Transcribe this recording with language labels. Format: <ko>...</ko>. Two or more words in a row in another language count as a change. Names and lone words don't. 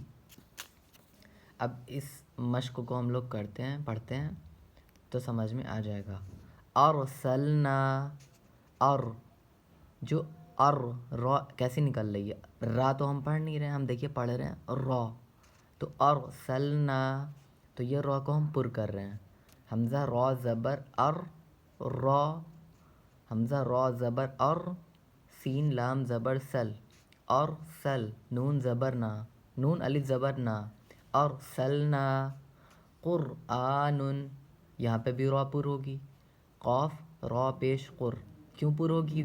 <ur>اب اس مشق کو ہم لوگ پڑھتے ہیں تو سمجھ میں آ جائے گا. ارسلنا، اور جو را کیسے نکل رہی ہے؟ را تو ہم پڑھ نہیں رہے ہیں، ہم دیکھیے پڑھ رہے ہیں را، تو ارسلنا تو یہ را کو ہم پر کر رہے ہیں. حمزہ را زبر را، حمزہ را زبر سین لام زبر سل، سل نون زبر نا، نون الف زبر نا. ارسلنا قرآن، یہاں پہ بھی را پر ہوگی. قاف را پیش قر، کیوں پر ہوگی؟</ur>